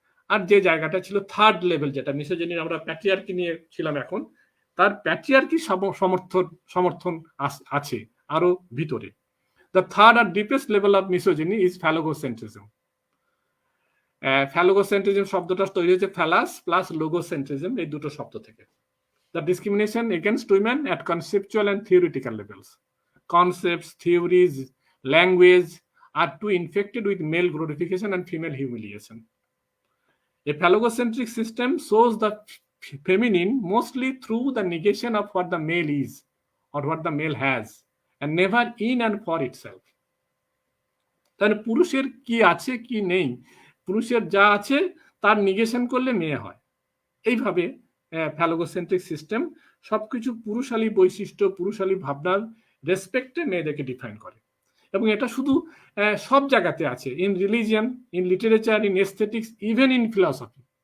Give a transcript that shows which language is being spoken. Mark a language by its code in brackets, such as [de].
[bn] আর যে জায়গাটা ছিল থার্ড লেভেল, যেটা মিসোজিনি আমরা প্যাট্রিয়ার্কি নিয়ে ছিলাম, এখন তার প্যাট্রিয়ার্কি সমর্থন আছে আরো ভিতরে। [en] The third আর deepest level of misogyny is phallogocentrism. [bn] ফ্যালোগোসেন্ট্রিজম শব্দটা তৈরি হয়েছে ফ্যালাস প্লাস লোগোসেন্ট্রিজম, এই দুটো শব্দ থেকে। [en] The discrimination against women at conceptual and theoretical levels. Concepts, theories, language are too infected with male glorification and female humiliation. A phallogocentric system shows the feminine mostly through the negation of what the male is or what the male has, and never in and for itself. [bn] তাহলে পুরুষের কি আছে কি নেই, পুরুষের যা আছে তার নিগেশন করলে মেয়ে হয়। এইভাবে ফ্যালোগোসেন্ট্রিক সিস্টেম সবকিছু পুরুষালী বৈশিষ্ট্য, পুরুষালী ভাবনার রেসপেক্টে মেয়েদেরকে ডিফাইন করে। এবং এটা শুধু সব জায়গাতে আছে, [en] In religion, in literature, in aesthetics, even in philosophy.